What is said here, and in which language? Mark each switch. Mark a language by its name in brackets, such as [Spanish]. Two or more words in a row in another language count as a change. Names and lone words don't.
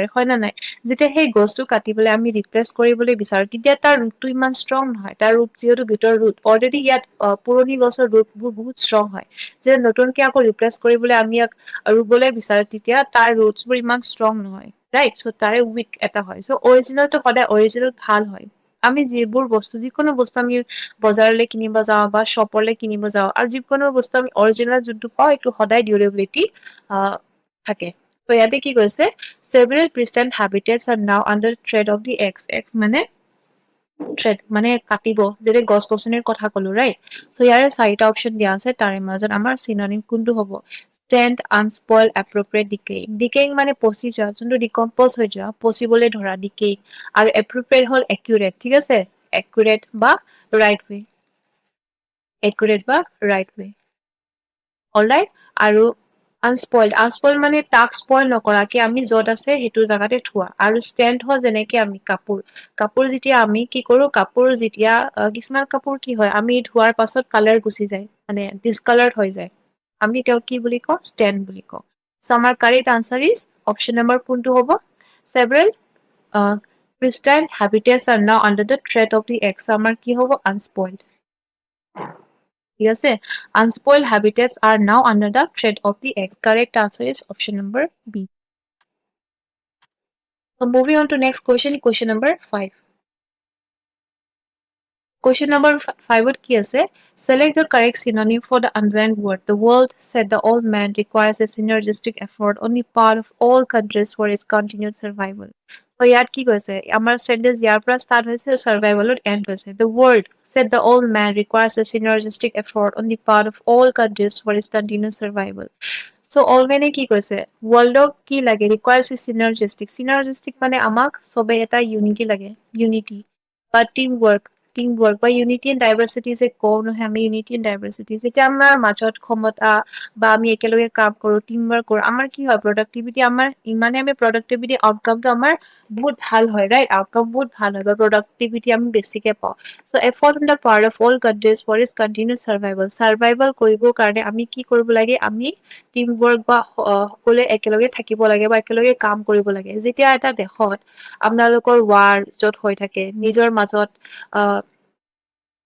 [Assamese] হয় নে নাই যেতিয়া সেই গছটো কাটি পেলাই আমি ৰিপ্লেচ কৰিবলৈ বিচাৰো তেতিয়া তাৰ ৰুটটো ইমান ষ্ট্ৰং নহয় তাৰ ৰুট যিহেতু ভিতৰৰ ৰুট অলৰেডি ইয়াত পুৰণি গছৰ ৰুটবোৰ বহুত ষ্ট্ৰং হয় যে নতুনকে আকৌ ৰিপ্লেচ কৰিবলৈ আমি ইয়াক ৰুবলৈ বিচাৰো তেতিয়া তাৰ ৰুটছবোৰ ইমান ষ্ট্ৰং নহয় [English] right so' [Assamese] তাৰে উইক এটা হয় চ' অৰিজিনেলটো সদায় অৰিজিনেল ভাল হয় আমি যিবোৰ বস্তু যিকোনো বস্তু আমি বজাৰলৈ কিনিব যাওঁ বা শ্বপলৈ কিনিব যাওঁ আৰু যিকোনো বস্তু আমি অৰিজিনেল যোনটো পাওঁ এইটো সদায় ডিউৰেবিলিটি থাকে ত' ইয়াতে কি কৈছে [English] several pristine habitats are now under threat of the X [Assamese] মানে থ্ৰেড মানে কাটিব যেতিয়া গছ গছনিৰ কথা কলো [English] right so' [Assamese] ইয়াৰে 4টা অপশ্যন দিয়া আছে তাৰে মাজত আমাৰ চিনোনিম কোনটো হ'ব [English] stand unspoiled appropriate decaying [Assamese] মানে পচি যোৱা যোনটো ডিকম্পজ হৈ যোৱা পচিবলৈ ধৰা decaying আৰু appropriate হ'ল accurate ঠিক আছে accurate বা [English] right way [Assamese] accurate বা [English] right way [Assamese] অলৰাইট আৰু আনস্পইল্ড মানে তাক স্পইল নকৰাকে আমি য'ত আছে সেইটো জেগাতে থোৱা আৰু ষ্টেণ্ড হ'ল যেনেকে আমি কাপোৰ যেতিয়া আমি কি কৰো কাপোৰ যেতিয়া কিছুমান কাপোৰ কি হয় আমি ধোৱাৰ পাছত কালাৰ গুচি যায় মানে ডিচকালাৰ্ড হৈ যায় আমি তেওঁক কি বুলি কওঁ ষ্টেণ্ড বুলি কওঁ চ' আমাৰ [English] correct answer is option number [Assamese] কোনটো হ'ব চেভেৰেল [English] pristine habitats are now under the threat of the X [Assamese] আমাৰ কি হ'ব [English] unspoiled [Assamese] ঠিক আছে [English] unspoiled habitats are now under the threat of the X correct answer is option number B so moving on to next question number 5 question number 5 what [Assamese] কি আছে [English] select the correct synonym for the underlined word the world said the old man requires a synergistic effort on the part of all countries for its continued survival so [Assamese] ইয়াত কি কৈছে আমাৰ [English] sentence [Assamese] ইয়াৰ পৰা [English] start হৈছে survivalত end হৈছে the world said the old man requires a synergistic effort on the part of all countries for its continued survival so all [Assamese] মানে কি কৈছে [English] worldক [Assamese] কি লাগে [English] requires a synergistic [Assamese] মানে আমাক সবে এটা [English] unity [Assamese] লাগে unity বা [English] team work [Assamese] বা [English] unity and diversity [Assamese] যে কওঁ নহয় আমি [English] unity and diversity [Assamese] যেতিয়া আমাৰ মাজত ক্ষমতা বা আমি একেলগে কাম কৰো [English] team work [Assamese] কৰো আমাৰ কি হয় প্ৰডাক্টিভিটি আমাৰ ইমানে আমি প্ৰডাক্টিভিটি আউটকামটো আমাৰ বহুত ভাল হয় [English] right outcome [Assamese] বহুত ভাল হয় বা প্ৰডাক্টিভিটি আমি বেছিকে পাওঁ চ' [English] effort on the part of all countries for is continued survival [Assamese] কৰিবৰ কাৰণে আমি কি কৰিব লাগে আমি [English] team work [Assamese] বা সকলোৱে একেলগে থাকিব লাগে বা একেলগে কাম কৰিব লাগে যেতিয়া এটা দেশত আপোনালোকৰ ৱাৰ য'ত হৈ থাকে নিজৰ মাজত